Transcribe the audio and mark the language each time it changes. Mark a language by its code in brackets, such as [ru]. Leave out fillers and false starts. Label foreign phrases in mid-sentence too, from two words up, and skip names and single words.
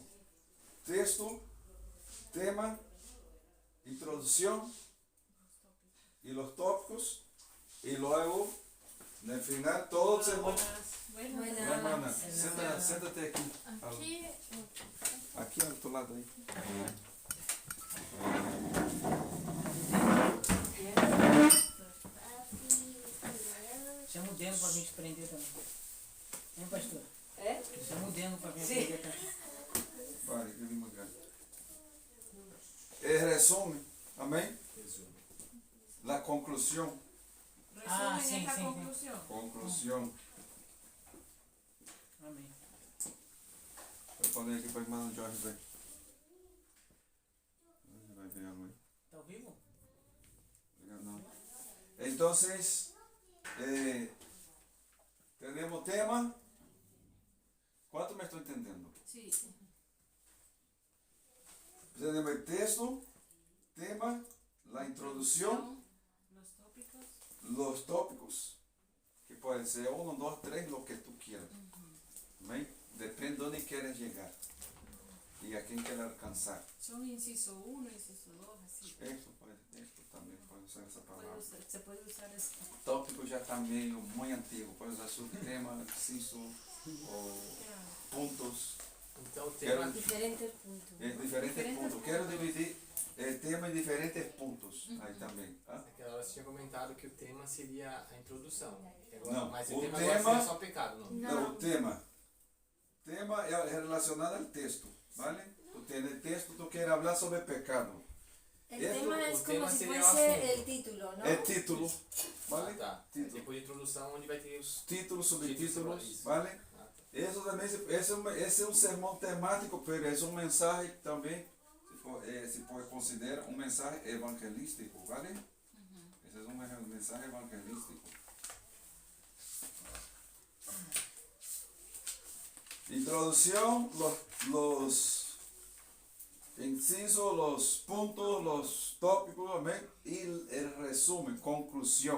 [es] Texto, tema, introducción y los tópicos. Y luego, en el final, todo se Buenas. Buenas. Hermana, Buenas. siéntate aquí. Aquí. Aquí a tu lado ahí. [pt] Chama o Deno pra vir te prender também. Hein, pastor? É? Chama o Deno pra vir Sim. prender também. [es] Vale, que lindo lugar. El resumen, amén. La conclusión. Resumen sí, esta sí. conclusión. Conclusión. [pt] Amém. Vou poner aqui para o irmão Jorge ver. Ele vai ver a mãe. Tá ao vivo? Não, [es] Entonces, tenemos tema. ¿Cuánto me estoy entendiendo? Sí. Tenemos el texto, tema, la introducción, Los tópicos. los tópicos, que pueden ser 1, 2, 3, lo que tú quieras. ¿Ven? Depende de dónde quieres llegar y a quién quieres alcanzar. Son inciso 1, inciso 2, así. Esto también puede usar [pt] essa palavra. [es] Se puede usar eso. [pt] Tópico já está meio muito antigo, pode usar subtema, inciso ou pontos. Então o tema [es] Diferentes puntos. [pt] Diferentes pontos. Quero dividir o tema em diferentes pontos aí também. Tá? aquela hora você tinha comentado que o tema seria a introdução. Agora, Não, mas o o tema, tema- agora seria só pecado, não? Não, o tema. Tema é relacionado ao texto, vale? Tu tens o texto, tu queres falar sobre pecado. [es] El Esto- tema es el como tema si sería fuese asunto. el título, ¿no? [pt] É título, vale? Ah, tá. Título. Depois de introdução, onde vai ter os... Títulos, subtítulos, Isso. vale? Ah, tá. [es] Eso también, ese es un sermón temático, pero es un mensaje también, se puede considerar un mensaje evangelístico, ¿vale? Ese es un mensaje evangelístico. Introducción, los incisos, los puntos, los tópicos, amén, y el resumen, conclusión.